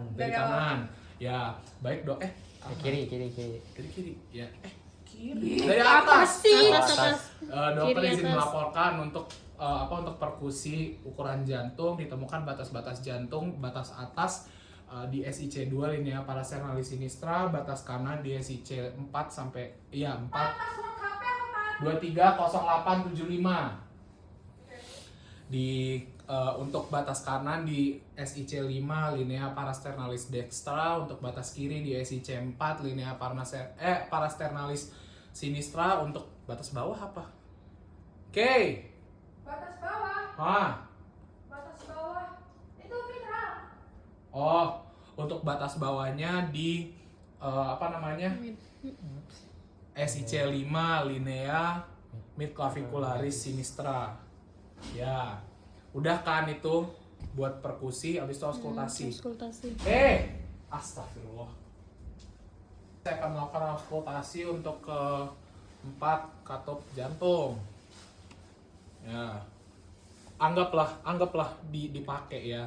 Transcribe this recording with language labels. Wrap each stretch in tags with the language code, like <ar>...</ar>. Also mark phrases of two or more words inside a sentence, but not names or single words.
<id>Dari Dari awal. kanan. Ya, baik dok. Kiri. Dari kiri. Ya, kiri. Dari atas. Atas. Dokter Kiri izin atas. melaporkan untuk untuk perkusi ukuran jantung ditemukan batas-batas jantung batas atas di SIC 2</id> <la>linea parasternalis sinistra,</la> <id>batas kanan di SIC 4 sampai 4 230875. Di untuk batas kanan di SIC 5</id> <la>linea parasternalis dextra,</la> <id>untuk batas kiri di SIC 4</id> <la>linea parasternalis sinistra,</la> <id>untuk batas bawah apa? Oke. Batas bawah. Batas bawah. Itu mitral. Oh, untuk batas bawahnya di SIC 5</id> <la>linea midclavicularis sinistra.</la> <id>Ya. Udah kan itu buat perkusi habis itu auskultasi. Astagfirullah. Saya akan melakukan auskultasi untuk ke 4 katup jantung. Ya, anggaplah dipakai ya.</id>